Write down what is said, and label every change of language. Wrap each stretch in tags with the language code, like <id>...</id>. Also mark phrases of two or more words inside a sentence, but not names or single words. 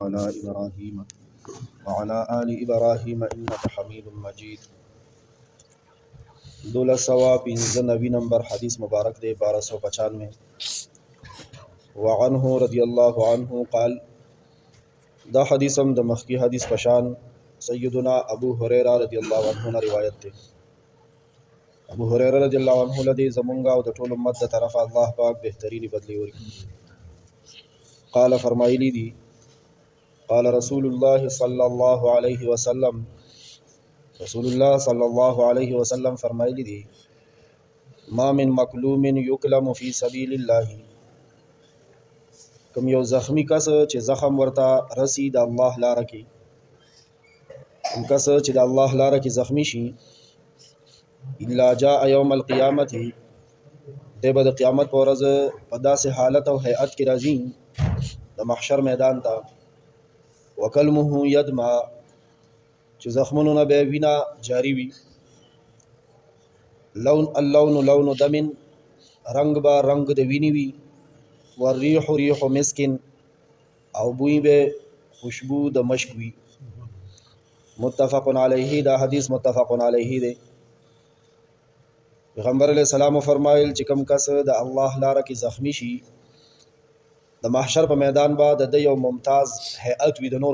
<ar>على إبراهيم وعلى آل إبراهيم إنك حميد مجيد.</ar> <ps>1295 نمبر حدیث مبارک دے 1295</ps> <ar>وعنه رضی اللہ عنہ قال.</ar> <ps>دا حدیثم د مخکی حدیث پشان سیدنا ابو هريره</ps> <ar>رضی اللہ عنہ</ar> <ps>نے روایت دے. ابو هريره</ps> <ar>رضی اللہ عنہ</ar> <ps>لدی زمونگا او د ټول امت د طرف الله پاک بهترینی بدلی ورکی. قال فرمایلی دی</ps> <ar>قال رسول الله صلی اللہ علیہ وسلم، رسول اللہ صلی اللہ علیہ وسلم</ar> <ps>فرمایلی دی</ps> <ar>ما من مکلوم یکلم فی سبیل اللہ،</ar> <ps>کم یو زخمی کس چې زخم ورته رسی د الله لاره کې، کم کس چې د الله لاره کې زخمی شي</ps> <ar>الا جاء یوم القیامت،</ar> <ps>دی به د قیامت په ورځ په داسې حالت او هیئت کې راځي د محشر میدان ته</ps> <ar>وکلمه یدمع،</ar> <ps>چې زخمونو نه به وینا جاری وي،</ps> <ar>اللون لون دمن،</ar> <ps>رنگ با رنگ د ویني وي،</ps> <ar>والریح ریح مسکن،</ar> <ps>او بوی به خوشبو د مشک وي.</ps> <ar>متفق علیه،</ar> <ps>دا حدیث</ps> <ar>متفق علیه</ar> <ps>دی. پیغمبر</ps> <ar>علیہ السلام</ar> <ps>فرمایل چې کوم کس د الله لاره کې زخمی شي د محشر په میدان با د یو ممتاز هیئت وي د نورو</ps>